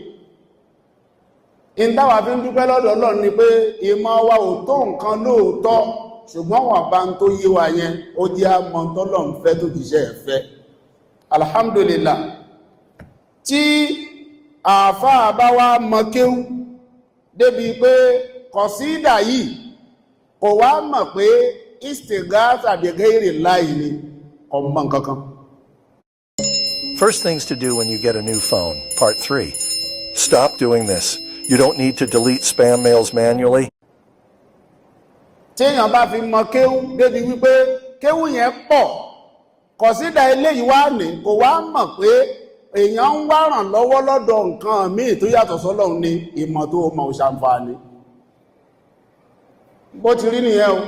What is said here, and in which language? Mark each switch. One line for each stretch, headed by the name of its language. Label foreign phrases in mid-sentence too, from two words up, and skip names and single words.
Yoruba: ìntàwà fi ń dúpẹ́ lọ́dọ̀ Ọlọ́run ni pé ìmọ̀ wa ò tó nǹkan lóòótọ́, ṣùgbọ́n wọ́n bá ń tó yé wa yẹn ó jẹ́ àmọ́ tọ́lọ́run fẹ́ tó jíṣẹ́ ẹ̀ fẹ́. Alhamdulillah, tí àfáà bá wá mọ kéwú débi pé kọ̀sídà yìí kò wá mọ̀ pé
Arabic: استغاثة بغير الله
Yoruba: ni ọmọ nǹkankan.
English: First things to do when you get a new phone, part 3. Stop doing this. You don't need to delete spam mails manually.
Yoruba: Tí èèyàn bá fi mọ kéwú débi wípé kéwú yẹn pọ̀, kọ̀sídà eléyìí wá ní kò wá mọ̀ pé èèyàn ń wá ràn lọ́wọ́ lọ́dọ̀ nǹkan míì tó yàtọ̀ sọ́lọ́run ní ìmọ̀ tó mọ̀ ṣàǹfààní. bó ti rí nìyẹn o.